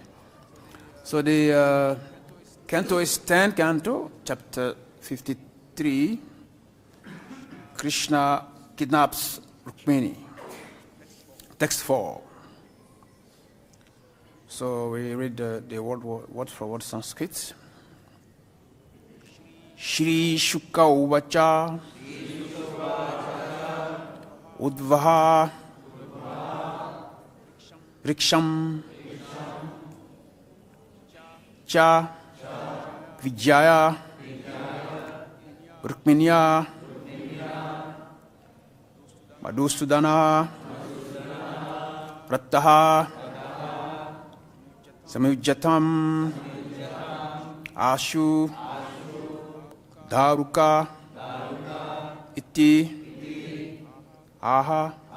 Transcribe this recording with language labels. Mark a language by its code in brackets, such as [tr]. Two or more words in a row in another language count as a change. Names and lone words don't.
[en] So the canto is 10 canto, chapter 53. Krishna kidnaps Rukmiṇī. Text 4. So we read the word for word Sanskrit. [sa] śrī-śuka uvāca udvāha ṛkṣam cha vijñāya rukmiṇyā madhusūdana rathaḥ saṁyujyatām ashu dāruka iti aha